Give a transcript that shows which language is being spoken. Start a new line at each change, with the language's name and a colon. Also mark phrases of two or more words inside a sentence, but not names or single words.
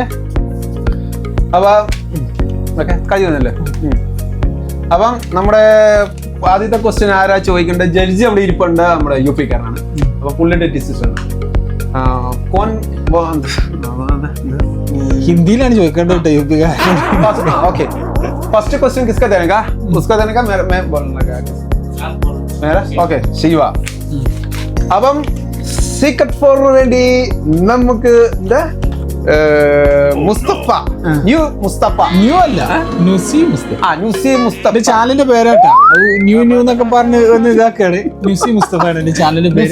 Malayalam: അപ്പൊ കഴിയുന്നല്ലേ. അപ്പം നമ്മുടെ ആദ്യത്തെ ക്വസ്റ്റ്യൻ ആരാ ചോദിക്കേണ്ടത്? ജഡ്ജി അവിടെ ഇരിപ്പുണ്ട്, നമ്മുടെ UP കാരനാണ്. അപ്പൊ പുള്ളിയുടെ ഡിസിഷൻ ഹിന്ദിയിലാണ് ചോദിക്കേണ്ടത് കേട്ടോ. UP കാരൻ.
Hindi: ओके,
English: first question
Hindi: किसका देने का? उसका देने का, मैं बोलने का मेरा. ओके, शिवा.
Malayalam: അപ്പം
English: secret for
Malayalam: വേണ്ടി നമുക്ക് മുസ്തഫ, ന്യൂ മുസ്തഫ. ന്യൂ അല്ല, നുസി മുസ്തഫ. നുസി മുസ്തഫ ചാനലിന്റെ പേരാട്ടാ. ന്യൂ എന്നൊക്കെ പറഞ്ഞ് ഒന്ന് ഇതാക്കാണ്. നുസി മുസ്തഫയാണ് എന്റെ ചാനലിന്റെ പേര്.